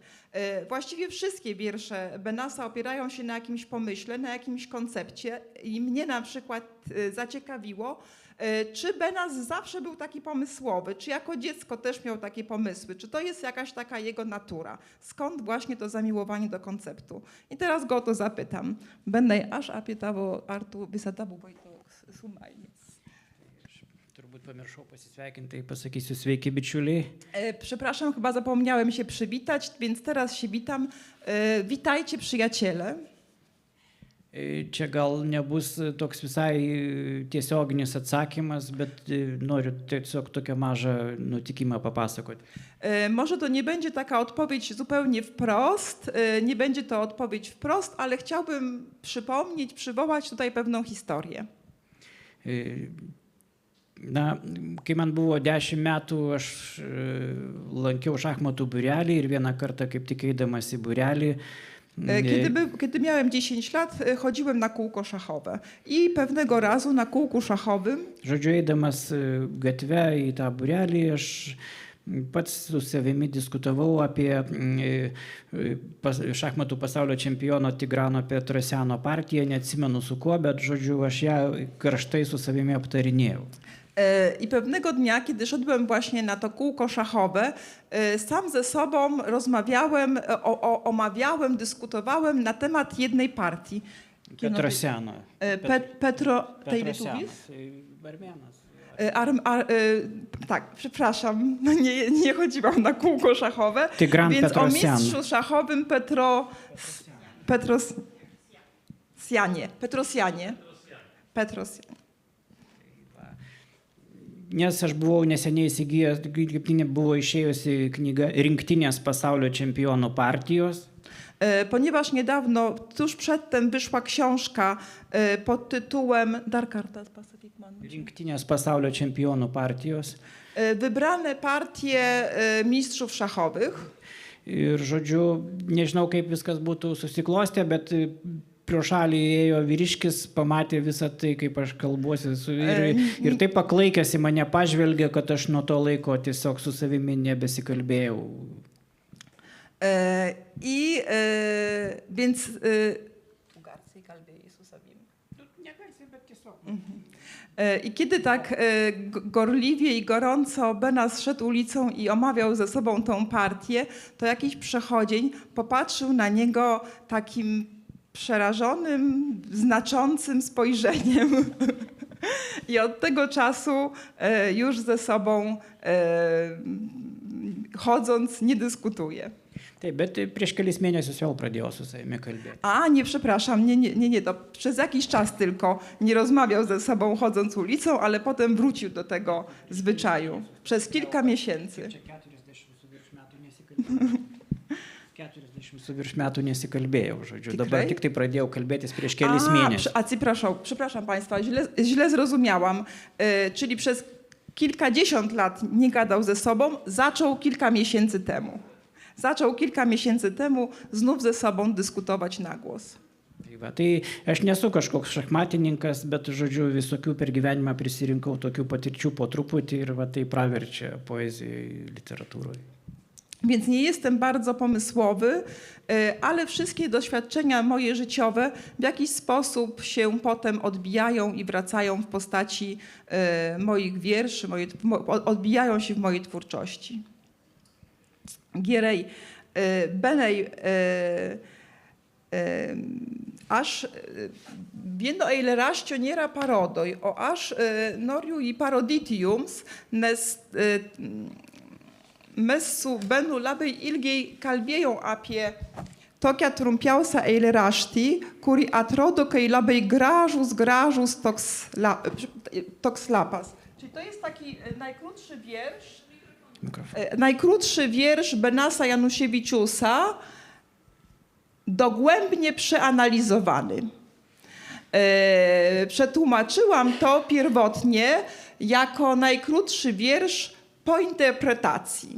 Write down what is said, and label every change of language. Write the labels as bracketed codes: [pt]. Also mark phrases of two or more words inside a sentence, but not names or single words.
[pl] Właściwie wszystkie wiersze Benasa opierają się na jakimś pomyśle, na jakimś koncepcie i mnie na przykład zaciekawiło, czy Benas zawsze był taki pomysłowy, czy jako dziecko też miał takie pomysły, czy to jest jakaś taka jego natura? Skąd właśnie to zamiłowanie do konceptu? I teraz go o to zapytam. [lt] Benai, aš apie tavo artų visada buvai toks sumainis. Turbūt pamiršau pasisveikinti, tai pasakysiu sveiki bičiuliai. [pl] Przepraszam, chyba zapomniałem się przywitać, więc teraz się witam. Witajcie przyjaciele. [lt] Čia gal nebus toks visai tiesioginis atsakymas, bet noriu tiesiog tokią mažą nutikimą papasakoti. [pl] Może to nie będzie taka odpowiedź zupełnie wprost, nie będzie to odpowiedź wprost, ale chciałbym przywołać tutaj pewną historię. Na, [lt] kai man buvo 10 metų, aš lankiau šachmatų būrelį ir vieną kartą kaip tik eidamas į būrelį. [pl] Kiedy miałem 10 lat, chodziłem na kółko szachowe i pewnego razu na kółku szachowym, [lt] Žodžiu, eidamas gatve į tą būrelį, aš pats su savimi diskutavau apie šachmatų pasaulio čempiono Tigrano Petrosiano partiją, neatsimenu su kuo, bet žodžiu, aš ją karštai su savimi aptarinėjau. [pl] I pewnego dnia, kiedy szedłem właśnie na to kółko szachowe, sam ze sobą rozmawiałem, omawiałem, dyskutowałem na temat jednej partii. [lt] Petrosiano. Petrosiano. Armėnas. [pl] Tak, przepraszam, no nie chodziłam na kółko szachowe, Tigran więc Petrosian. o mistrzu szachowym Petrosianie. [lt] Nes aš buvau neseniai įsigijęs, kaip buvo išėjusi knyga Rinktinės pasaulio čempionų partijos. [pl] Ponieważ niedawno, tuż przedtem wyszła książka pod tytułem [lt] Rinktinės pasaulio čempionų partijos. [pl] Wybrane partie mistrzów szachowych. [lt] Ir žodžiu, nežinau, kaip viskas būtų susiklostę, bet pro šalį ėjo vyriškis, pamatė visą tai, kaip aš kalbuosi ir taip paklaikęs į mane pažvelgė, kad aš nuo to laiko tiesiog su savimi nebesikalbėjau. [pl] Więc I kiedy tak gorliwie i gorąco Benas szedł ulicą i omawiał ze sobą tą partię, to jakiś przechodzień popatrzył na niego takim przerażonym, znaczącym spojrzeniem. I od tego czasu już ze sobą chodząc nie dyskutuje. [lt] Taip, bet prieš kelis mėnesius vėl pradėjau su savimi kalbėti. [pl] A, nie, przepraszam, nie, to przez jakiś czas tylko nie rozmawiał ze sobą chodząc ulicą, ale potem wrócił do tego zwyczaju. Przez kilka miesięcy. [lt] Čia 40 su virš metų nesikalbėjau, žodžiu. Dabar tik tai pradėjau kalbėtis prieš kelis mėnesius. [pl] Przepraszam Państwa, źle zrozumiałam. Czyli przez kilkadziesiąt lat nie gadał ze sobą, zaczął kilka miesięcy temu znów ze sobą dyskutować na głos. [lt] Tai aš nesu kažkoks šachmatininkas, bet, žodžiu, visokių per gyvenimą prisirinkau tokių patirčių po truputį ir va, tai praverčia poezijai, literatūroje. [pl] Więc nie jestem bardzo pomysłowy, ale wszystkie doświadczenia moje życiowe w jakiś sposób się potem odbijają i wracają w postaci moich wierszy, odbijają się w mojej twórczości. [lt] Gierej, Benej, až vieno eilėraščio nėra parodoj, o aš noriu jį parodyti jums, nes mes su Benu labai ilgiai kalbėjom apie tokią trumpiausią eilėraštį, kuri atrodo kai labai gražus toks lapas. [pl] Czyli to jest taki najkrótszy wiersz Benasa Januszewiczusa, dogłębnie przeanalizowany. Przetłumaczyłam to pierwotnie jako najkrótszy wiersz po interpretacji.